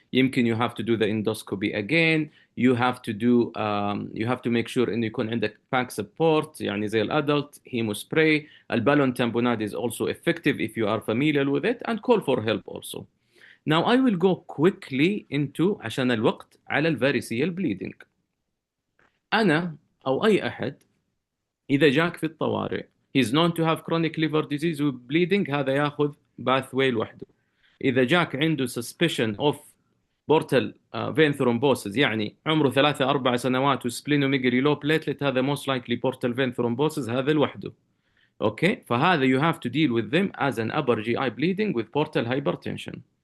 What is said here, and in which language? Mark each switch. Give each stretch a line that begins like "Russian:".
Arabic: يمكن
English: you have to do the endoscopy again. You have to do you have to make sure
Arabic: إنه يكون عندك
English: pack support
Arabic: يعني زي الادلت هيموسبراي.
English: البالون tamponade is also effective if you are familiar with it, and call for help also. Now I will go quickly into
Arabic: عشان الوقت على الفاريسيال
English: bleeding.
Arabic: أنا أو أي أحد إذا جاك في الطوارئ
English: he's known to have chronic liver disease with bleeding
Arabic: هذا ياخذ باثوي لوحده. إذا جاك عنده
English: suspicion of portal vein thrombosis
Arabic: يعني عمره 3-4 سنوات وسبلينوميجري low platelet، هذا
English: most likely portal vein thrombosis،
Arabic: هذا لوحده. اوكي، فهذا
English: you have to deal with them as an upper GI bleeding with portal hypertension.